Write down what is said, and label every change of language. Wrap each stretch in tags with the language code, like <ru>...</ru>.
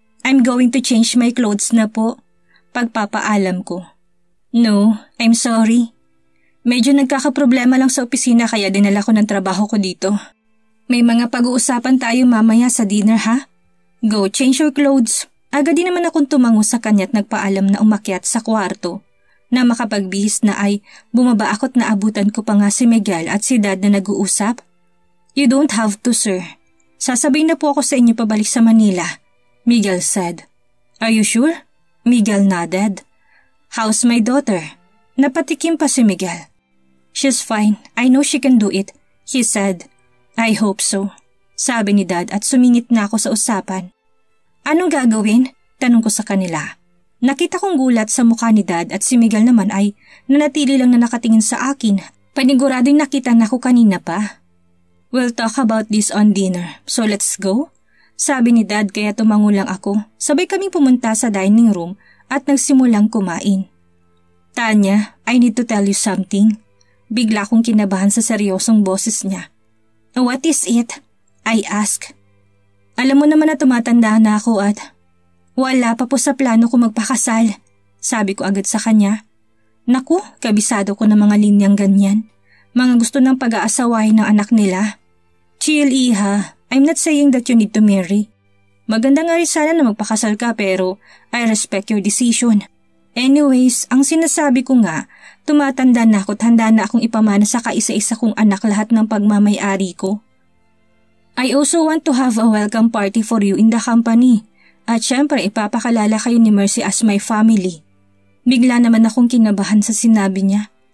<en>I'm going to change my clothes na po.</en> <tl>Pagpapaalam ko.</tl> <en>No, I'm sorry.</en> <tl>Medyo nagkakaproblema lang sa opisina kaya dinala ko ng trabaho ko dito. May mga pag-uusapan tayo mamaya sa dinner ha?</tl> <en>Go change your clothes.</en> <tl>Agad din naman akong tumango sa kanya't nagpaalam na umakyat sa kwarto. Na makapagbihis na ay bumaba ako't naabutan ko pa nga si Miguel at si Dad na nag-uusap.</tl> <en>You don't have to, sir.</en> <tl>Sasabihin na po ako sa inyo pabalik sa Manila, Miguel said.</tl> <en>Are you sure? Miguel nodded. How's my daughter?</en> <tl>Napatikim pa si Miguel.</tl> <en>She's fine. I know she can do it, he said. I hope so.</en> <tl>Sabi ni Dad at sumingit na ako sa usapan. Anong gagawin? Tanong ko sa kanila. Nakita kong gulat sa mukha ni Dad at si Miguel naman ay nanatili lang na nakatingin sa akin. Paniguradong nakita na ako kanina pa.</tl> <en>We'll talk about this on dinner, so let's go.</en> <tl>Sabi ni Dad kaya tumango lang ako. Sabay kaming pumunta sa dining room at nagsimulang kumain.</tl> <en>Tanya, I need to tell you something.</en> <tl>Bigla akong kinabahan sa seryosong boses niya.</tl> <en>What is it? I ask.</en> <tl>Alam mo naman na tumatanda na ako at wala pa po sa plano ko magpakasal. Sabi ko agad sa kanya. Naku, kabisado ko ng mga linyang ganyan. Mga gusto ng pag-aasawahin ng anak nila.</tl> <en>Chill, Iha. I'm not saying that you need to marry.</en> <tl>Maganda nga rin sana na magpakasal ka pero</tl> <en>I respect your decision.</en> <tl>Anyways, ang sinasabi ko nga, tumatanda na ako't handa na akong ipamana sa kaisa-isa kong anak lahat ng pagmamay-ari ko.</tl> <en>I also want to have a welcome party for you in the company.</en> <tl>At syempre ipapakalala kayo ni Mercy</tl> <en>as my family.</en> <tl>Bigla naman akong kinabahan sa sinabi niya.</tl>